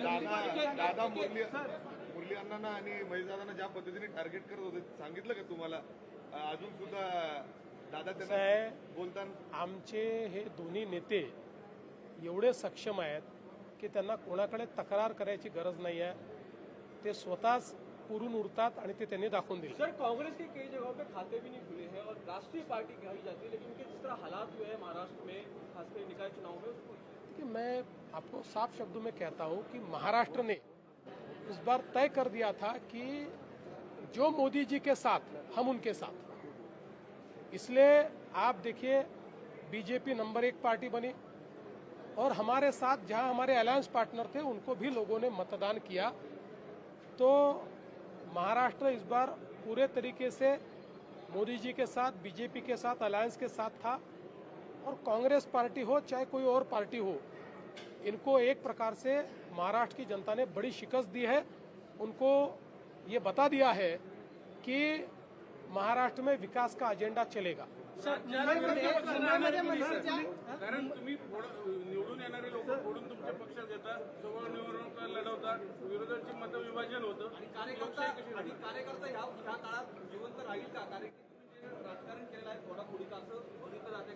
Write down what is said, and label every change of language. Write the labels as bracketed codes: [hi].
[mr] दादा मुरली अण्णांना आणि महेशदादांना ज्या पद्धतीने टार्गेट करत होते सांगितलं का तुम्हाला? अजून सुद्धा दादा कसं त्यांना आहे, बोलताना आमचे हे दोन्ही नेते एवढे सक्षम आहेत की त्यांना कोणाकडे तक्रार करायची गरज नाही आहे. ते स्वतःच पुरून उरतात आणि ते त्यांनी दाखवून दिले. [hi] सर, कांग्रेस के कई जगहों पे खाते भी नहीं खुले हैं और राष्ट्रीय पार्टी कही जाती है, लेकिन उनके जिस तरह हालात हुए हैं महाराष्ट्र में, खासकर निकाय चुनाव में, उसको कि मैं आपको साफ शब्दों में कहता हूं कि महाराष्ट्र ने इस बार तय कर दिया था कि जो मोदी जी के साथ हम उनके साथ. इसलिए आप देखिए बीजेपी नंबर 1 पार्टी बनी और हमारे साथ जहां हमारे अलायंस पार्टनर थे उनको भी लोगों ने मतदान किया. तो महाराष्ट्र इस बार पूरे तरीके से मोदी जी के साथ, बीजेपी के साथ, अलायंस के साथ था. और कांग्रेस पार्टी हो चाहे कोई और पार्टी हो, इनको एक प्रकार से महाराष्ट्र की जनता ने बड़ी शिकस्त दी है. उनको ये बता दिया है कि महाराष्ट्र में विकास का एजेंडा चलेगा. [mr] सर, मुंबईमध्ये मनसेच्या कारण तुम्ही निवडून येणारे लोक फोडून तुमच्या पक्षात येतात, जवळ निवडणूक लढवतात, विरोधाचे मतविभाजन होतं. कार्यकर्ता ह्या काळात जिवंत राहील का? कारण की तुम्ही जे राजकारण केलेलं आहे फोडाफोडीचं असं बघितलं जाते.